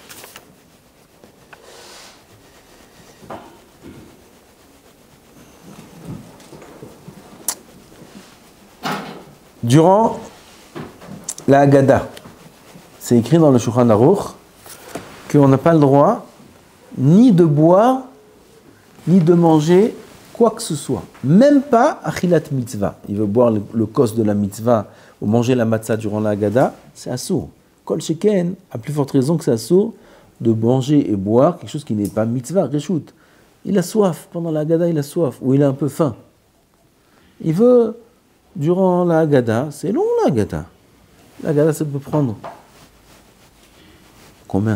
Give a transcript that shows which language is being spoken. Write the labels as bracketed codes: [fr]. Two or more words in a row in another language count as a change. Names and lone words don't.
[fr] Durant la Haggadah, c'est écrit dans le Shulchan Aruch qu'on n'a pas le droit ni de boire, ni de manger quoi que ce soit. Même pas [he] אכילת מצוה. [fr] Il veut boire le kos de la mitzvah ou manger la matzah durant la Haggadah, c'est assour. [he] כל שכן, [fr] à plus forte raison que c'est assour de manger et boire quelque chose qui n'est pas mitzvah, reshout. Il a soif, pendant la Haggadah il a soif, ou il a un peu faim. Il veut, durant la Haggadah, c'est long la Haggadah. La Haggadah ça peut prendre combien?